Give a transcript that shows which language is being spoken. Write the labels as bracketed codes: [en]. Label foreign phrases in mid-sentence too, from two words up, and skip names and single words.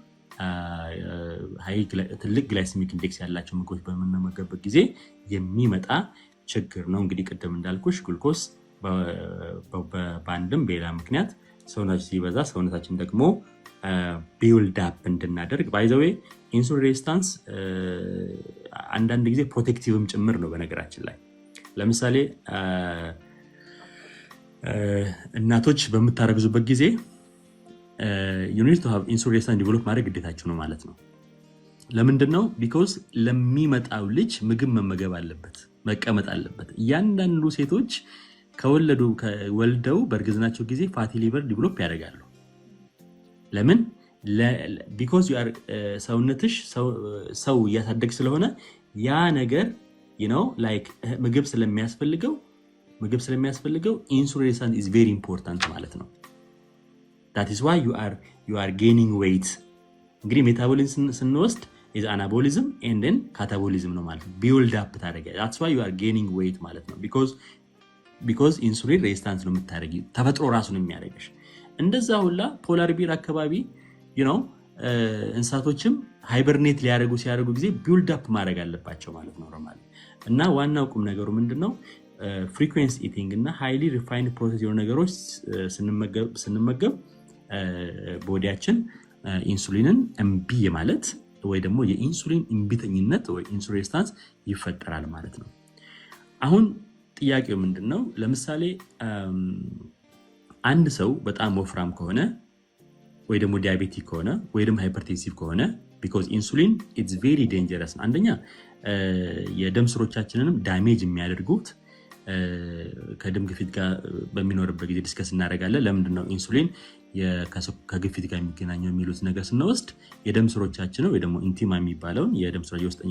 [am] ትልቅ [en] glycemic index [am] ያላቸው ምግቦች በመመገብበት ጊዜ የሚመጣ ችግር ነው እንግዲህ ቅድም እንዳልኩሽ ግሉኮስ በአንድም በሌላ ምክንያት ሰውነታችን ሲበዛ ሰውነታችን ደግሞ [en] build up [am] እንድናደርግ [en] by the way insulin resistance [am] አንዳንድ ጊዜ ፕሮቴክቲቭም ጭምር ነው በነገራችን ላይ ለምሳሌ እናቶች በመታረግዙበት ጊዜ [en] you need to have insulin resistance develop [am] ማድረግ ግዴታችሁ ነው ማለት ነው ለምንድነው because ለሚመጣው ልጅ ምግብ መመገብ አለበት መቀመጥ አለበት ያንዳንዱ ሴቶች ወልደው በእርግዝናቸው ጊዜ ፋቲ ሊቨር ዲቨሎፕ ያደርጋሉ ለምን [en] because you are [am] ሰውነትሽ ሰው ያሳደግ ስለሆነ ያ ነገር [en] you know like [am] ምግብ ስለሚያስፈልገው [en] insulin resistance is very important [am] ማለት ነው [en] that is why you are gaining weight [am] እንግዲህ ሜታቦሊዝም ስንወስድ [en] is anabolism and then catabolism [am] ነው ማለት ነው [en] build up ታደርጋለህ that's why you are gaining weight [am] ማለት ነው [en] because insulin resistance [am] ነው የምታደርጊ ተፈጥሮ ራሱ ነው የሚያደርግሽ እንደዛ ሁላ [en] polar bear [am] አካባቢ [en] you know [am] እንስሳቶችም ሃይበርኔት ሲያደርጉ ጊዜ [en] build up [am] ማድረግ አለባቸው ማለት ነው ኖርማሊ እና ዋናው ቁም ነገሩ ምንድነው [en] frequency eating [am] እና [en] highly refined process [am] የሆኑ ነገሮች ስንመገብ ቦዲያችን ኢንሱሊንን እምቢ ማለት ወይ ደግሞ የኢንሱሊን እምቢተኝነት ወይ [en] insulin resistance [am] ይፈጠራል ማለት ነው አሁን ጥያቄው ምንድነው ለምሳሌ አንድ ሰው በጣም ወፍራም ከሆነ ወይ ደግሞ ዲያቤቲክ ከሆነ ወይ ደግሞ ሃይፐርቴንሲቭ ከሆነ [en] because insulin it's very dangerous [am] አንደኛ የደም ስሮቻችንንም ዳሜጅ የሚያደርጉት ከደም ግፊት ጋር በሚኖርበት ጊዜ ዲስከስ እናደርጋለን ለምንድነው ኢንሱሊን ከግፊት ጋር የሚገናኘው የሚሉት ነገር ስንወስድ የደም ስሮቻችን ወይ ደግሞ ኢንቲማ የሚባለው የደም ስሮች የውስጠኛው